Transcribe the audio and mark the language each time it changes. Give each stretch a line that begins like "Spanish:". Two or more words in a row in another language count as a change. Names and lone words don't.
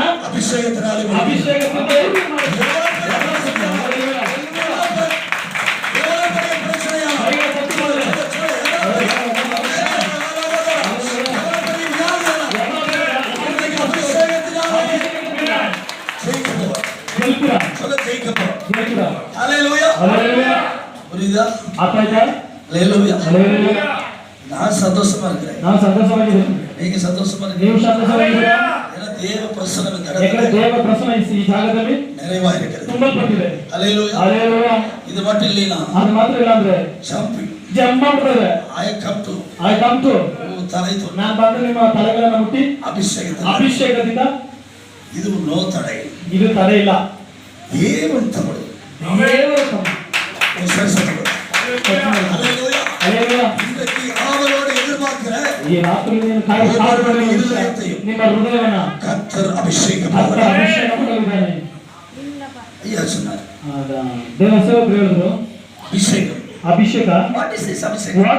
Tamil: அபிஷேகத்தினாலே வெற்றி.
Kannada: ಅಭಿಷೇಕದಿಂದ
Tamil: எவ்வளவு பெரிய பிரச்சனையா?
Kannada: ಕೈಗೆ ತಟ್ಟುಕೊಳ್ಳಿ.
Tamil: எவ்வளவு பெரிய வியாதியா? அபிஷேகத்தினாலே ஜெயிக்க போறோம்.
Kannada: ಗೆಲ್ತೀರಾ?
Tamil: சொல்ல ஜெயிக்க போறோம்.
Kannada: ಗೆಲ್ತೀರಾ?
Tamil: அல்லேலூயா.
Kannada: ಅಲೆಲೂಯ.
Tamil: புரியுதா?
Kannada: ಅರ್ಥ ಆಯ್ತಾ?
Tamil: அல்லேலூயா.
Kannada: ಅಲೆಲೂಯ.
Tamil: நான் சந்தோஷமா இருக்கிறேன்,
Kannada: ನಾವು ಸಂತೋಷವಾಗಿದ್ದೀವಿ.
Tamil: நீங்க சந்தோஷமா
Kannada: ನೀವು
Tamil: இருக்கீங்க.
Kannada: ಸಂತೋಷವಾಗಿದ್ದೀರಾ?
Tamil: ஏன்னா தேவ பிரசனம் இந்த
Kannada: ಯಾಕಂದ್ರೆ
Tamil: இடத்துல
Kannada: ದೇವ ಪ್ರಸನ್ನ ಈ ಜಾಗದಲ್ಲಿ
Tamil: நிறைவா இருக்கிறது.
Kannada: ತುಂಬಲ್ಪಟ್ಟಿದೆ.
Tamil: அல்லேலூயா.
Kannada: ಅಲೆಲೂಯ.
Tamil: இது மட்டும் இல்லைனா
Kannada: ಅದು ಮಾತ್ರ ಇಲ್ಲ ಅಂದ್ರೆ
English: jumping,
Kannada: ಜಂಪ್ ಮಾಡ್ಬಿಡ್ತಾರೆ.
English: I come to I come to
Tamil: தலை தொட்டு
Kannada: ನಾನು ಬಂದು ನಿಮ್ಮ ತಲೆಗಳನ್ನು ಮುಟ್ಟಿ
Tamil: அபிஷேகத்தில்
Kannada: ಅಭಿಷೇಕದಿಂದ
Tamil: இது நோ தடை.
Kannada: ಇದು ತಡೆ ಇಲ್ಲ.
Tamil: தேவன் தமிழ்
Kannada: ದೇವರ ತಮ್ಮ.
Tamil: அல்லேலூயா.
Kannada: ಅಲೆಲೂಯ.
Tamil: இன்றைக்கு ஆவலோடு எதிர்பார்க்கிற
Kannada: ಈ ರಾತ್ರಿ ನೀನು ಕಾಯುತ್ತಿರುವ ವಿಷಯ, ನಿಮ್ಮ ಹೃದಯವನ್ನ
Tamil: கர்த்தர் அபிஷேகம்
Kannada: ಆತ ಅಭಿಷೇಕ ಮಾಡಲಿದ್ದಾನೆ.
Tamil: ஐயா சொன்னார்
Kannada: ದೇವ ಸೇವಕರು ಹೇಳಿದ್ರು
Tamil: அபிஷேகம்.
Kannada: ಅಭಿಷೇಕ
English: What is this அபிஷேகம்?